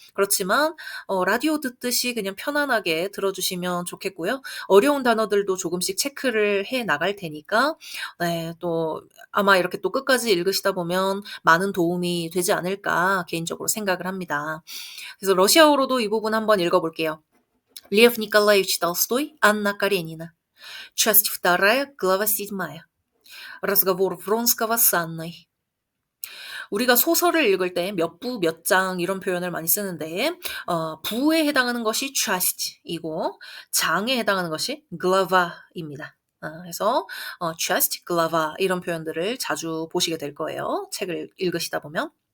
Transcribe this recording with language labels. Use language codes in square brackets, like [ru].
[ko] 그렇지만 라디오 듣듯이 그냥 편안하게 들어주시면 좋겠고요. 어려운 단어들도 조금씩 체크를 해 나갈 테니까 네, 또 아마 이렇게 또 끝까지 읽으시다 보면 많은 도움이 되지 않을까 개인적으로 생각을 합니다. 그래서 러시아어로도 이 부분 한번 읽어볼게요. [ru] Лев Николаевич Толстой, Анна Каренина. Часть 2, глава 7. Разговор Вронского с Анной. [ko] 우리가 소설을 읽을 때 몇 부, 몇 장 이런 표현을 많이 쓰는데 부에 해당하는 것이 част이고 장에 해당하는 것이 глава입니다. 그래서 часть, глава 이런 표현들을 자주 보시게 될 거예요. 책을 읽으시다 보면.